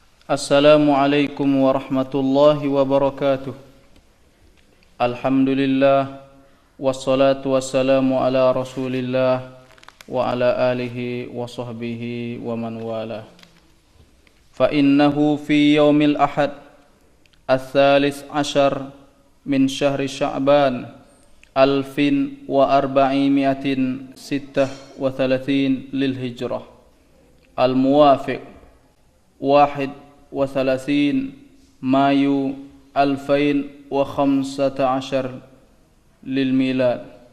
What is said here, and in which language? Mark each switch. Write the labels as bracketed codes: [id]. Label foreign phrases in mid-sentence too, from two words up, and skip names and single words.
[ar] السلام عليكم ورحمة الله وبركاته. الحمد لله، والصلاة والسلام على رسول الله وعلى آله وصحبه ومن والى. فإنه في يوم الأحد الثالث عشر من شهر شعبان 1436 للهجرة الموافق 31 مايو 2015 للميلاد.